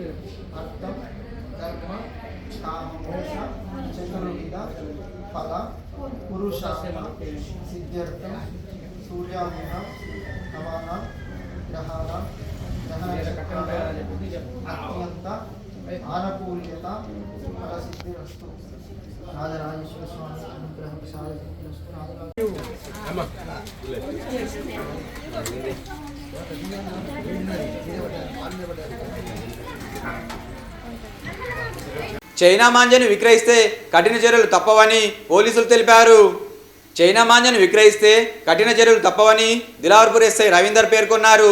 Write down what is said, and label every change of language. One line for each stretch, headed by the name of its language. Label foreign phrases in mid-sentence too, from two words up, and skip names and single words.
Sanskrit: अर्थम धर्म काम मोक्ष चतुर्विध फल पुरुषार्थ सिद्ध्यर्थम सूर्याग्निः नवानां ग्रहाणां अत्यंत आनुकूल्यता फलसिद्धिरस्तु राजराजेश्वर स्वामी अनुग्रहं
Telugu: చైనా మాంజను విక్రయిస్తే కఠిన చర్యలు తప్పవని పోలీసులు తెలిపారు. చైనా మాంజను విక్రయిస్తే కఠిన చర్యలు తప్పవని దిలావర్పూర్ ఎస్ఐ రవీందర్ పేర్కొన్నారు.